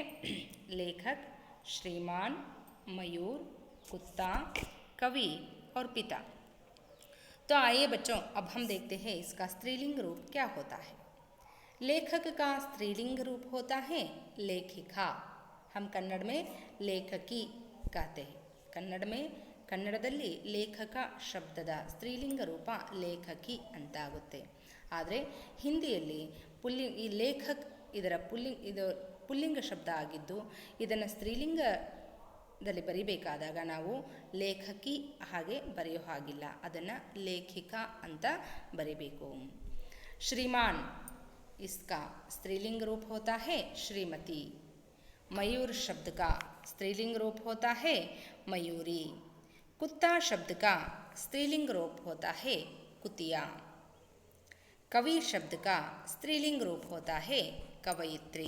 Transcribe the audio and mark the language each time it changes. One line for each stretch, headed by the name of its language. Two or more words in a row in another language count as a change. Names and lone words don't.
Hindi: लेखक, श्रीमान, मयूर, कुत्ता, कवि और पिता। तो आइए बच्चों, अब हम देखते हैं इसका स्त्रीलिंग रूप क्या होता है। लेखक का स्त्रीलिंग रूप होता है लेखिका। हम कन्नड़ में लेखकी कहते हैं।
Kannada: ಕನ್ನಡದಲ್ಲಿ ಲೇಖಕ ಶಬ್ದದ ಸ್ತ್ರೀಲಿಂಗ ರೂಪ ಲೇಖಕಿ ಅಂತ ಆಗುತ್ತೆ. ಆದರೆ ಹಿಂದಿಯಲ್ಲಿ ಈ ಲೇಖಕ್ ಇದು ಪುಲ್ಲಿಂಗ ಶಬ್ದ ಆಗಿದ್ದು, ಇದನ್ನು ಸ್ತ್ರೀಲಿಂಗದಲ್ಲಿ ಬರಿಬೇಕಾದಾಗ ನಾವು ಲೇಖಕಿ ಹಾಗೆ ಬರೆಯೋ ಹಾಗಿಲ್ಲ, ಅದನ್ನು ಲೇಖಿಕಾ ಅಂತ ಬರಿಬೇಕು.
Hindi: श्रीमान, इसका स्त्रीलिंग रूप होता है श्रीमती. मयूर शब्द का स्त्रीलिंग रूप होता है मयूरी. कुत्ता शब्द का स्त्रीलिंग रूप होता है कुतिया. कवि शब्द का स्त्रीलिंग रूप होता है कवयित्री.